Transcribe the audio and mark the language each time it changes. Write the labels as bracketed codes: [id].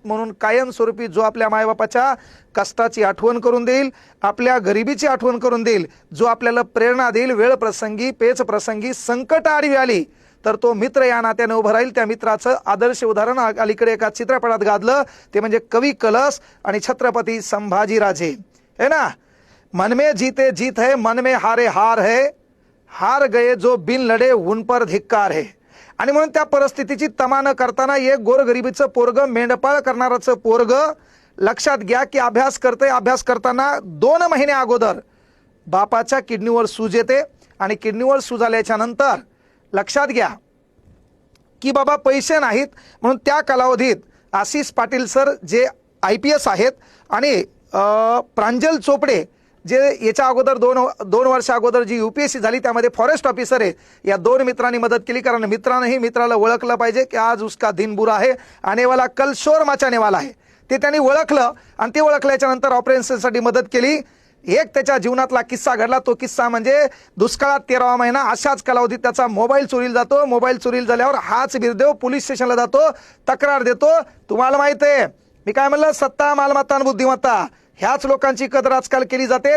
[mr] म्हणून कायमस्वरूपी जो आपल्या मायबापाच्या कष्टाची आठवण करून देईल, आपल्या गरिबीची आठवण करून देईल, जो आपल्याला प्रेरणा देईल, वेळ प्रसंगी, पेच प्रसंगी, संकट आडवी आली तर तो मित्र या नात्याने उभं राहील। त्या मित्राचं आदर्श उदाहरण अलीकडे एका चित्रपटात गाजलं, ते म्हणजे कवी कलश आणि छत्रपती संभाजीराजे है ना। [hi] मन में जीते जीत है, मन में हारे हार है, हार गए जो बिन लढे उन पर धिक्कार है। [mr] आणि म्हणून त्या परिस्थितीची तमा न करताना एक गोरगरिबीचं पोरग, मेंढपाळ करणाराचं पोरग लक्षात घ्या की अभ्यास करते। अभ्यास करताना 2 महिने अगोदर बापाच्या किडनीवर सूज येते आणि किडनीवर सूज आल्याच्या नंतर लक्षात घ्या की बाबा पैसे नाहीत म्हणून त्या कालावधीत आशिष पाटील सर जे IPS आहेत आणि प्रांजल चोपडे जे याच्या अगोदर दोन वर्ष अगोदर जी UPSC झाली त्यामध्ये फॉरेस्ट ऑफिसर आहे, या 2 मित्रांनी मदत केली। कारण मित्रांनी मित्राला ओळखलं पाहिजे की [hi] आज उसका दिन बुरा है, आने वाला कल शोर मचाने वाला है। [mr] ते त्यांनी ओळखलं आणि ते ओळखल्याच्या नंतर ऑपरेशनसाठी मदत केली। एक त्याच्या जीवनातला किस्सा घडला। तो किस्सा म्हणजे दुष्काळात 13वा महिना अशाच कालावधीत त्याचा मोबाईल चोरीला जातो। मोबाईल चोरीला झाल्यावर हाच बिरदेव पोलीस स्टेशनला जातो, तक्रार देतो। तुम्हाला माहित आहे मी काय म्हणलं, सत्ता, मालमत्ता आणि बुद्धिमत्ता ह्याच लोकांची कदर आजकाल केली जाते।